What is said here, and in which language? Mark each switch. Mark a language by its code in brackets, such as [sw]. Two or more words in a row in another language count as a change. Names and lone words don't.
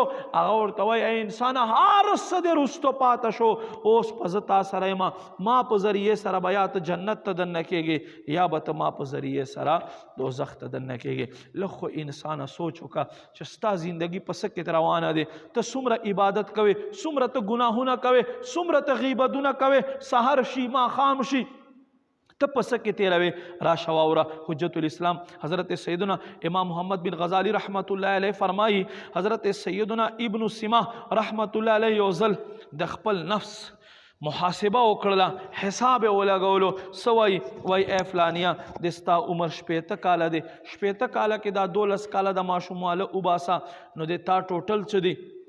[ps] هغه ورته وایي ای انسانه هر څه دې رستو پاته شو، اوس په زه تا سره یم، ما په ذریعې سره به یا ته جنت ته دننه کېږې یا به ته ما په ذریعې سره دوزخ ته دننه کېږې. لږ خو انسانه سوچ وکړه چې ستا زندگی په څه کې روانه دی، ته څومره عبادت کوې، څومره ته ګناهونه کوې، څومره ته غیبتونه کوې، سحر شي ماښام شي ته په څه کې تېروې. راشه واوره حجت الاسلام حضرت سیدنا امام محمد بن غزالی رحمت الله علیه فرمایي، حضرت سیدنا ابن سیما رحمت الله علیه یو ځل د خپل نفس محاسبه وکړله، حساب یې ولګولو. څه وایي؟ وایي ای فلانیه د ستا عمر 80 کاله دی، 80 کاله کې دا 12 کاله د ماشومواله وباسه، نو د تا ټوټل څه دی؟